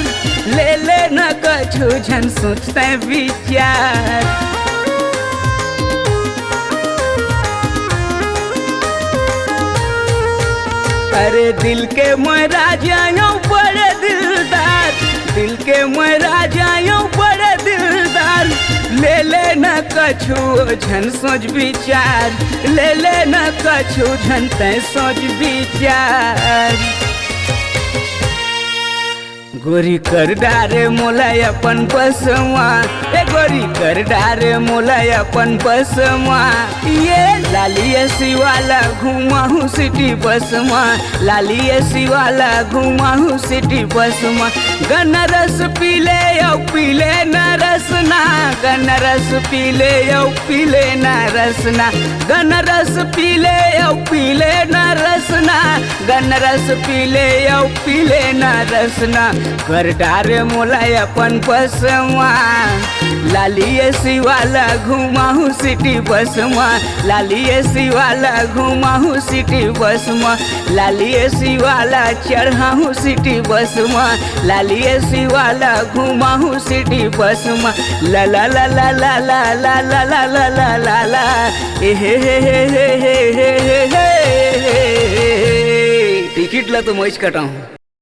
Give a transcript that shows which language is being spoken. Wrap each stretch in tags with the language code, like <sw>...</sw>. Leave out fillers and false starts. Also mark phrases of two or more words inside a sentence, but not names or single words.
<hne>ले ले न कछु झन सोचते विचार, अरे दिल के मैं राजा यूं बड़े दिलदार, दिल के मैं राजा यूं बड़े दिलदार। ले ले न कछु झन सोच विचार, ले ले न कछु झन तै सोच विचार। गोरी कर डारे मोला अपन बस माँ, ए गोरी कर डारे मोला अपन बस माँ। ये लाली एसी वाला घुमाहू</hne> <en>city bus</en> <hne>माँ, लाली एसी वाला घुमाहू</hne> <en>city bus</en> <hne>माँ। गन रस पीले औ पीले न रसना, गन रस पीले औ पीले न रसना, गन रस पीले औ पीले न रसना, गन रस पीले औ पीले न रसना। कर डारे मोला अपन बस माँ, लाली एसी वाला घुमाहू</hne> <en>city bus</en> <hne>माँ, लाली एसी वाला घुमाहू</hne> <en>city bus</en> <hne>माँ। लाली एसी वाला चढ़ाहू</hne> <en>city bus</en> <hne>माँ, लाली एसी वाला घुमाहू</hne> <en>city bus</en> <hne>माँ। ला ला ला ला ला ला ला ला ला ला ला ला ला ए हे हे हे हे हे हे हे हे। टिकट ला तो मैं कटा हूँ।</hne>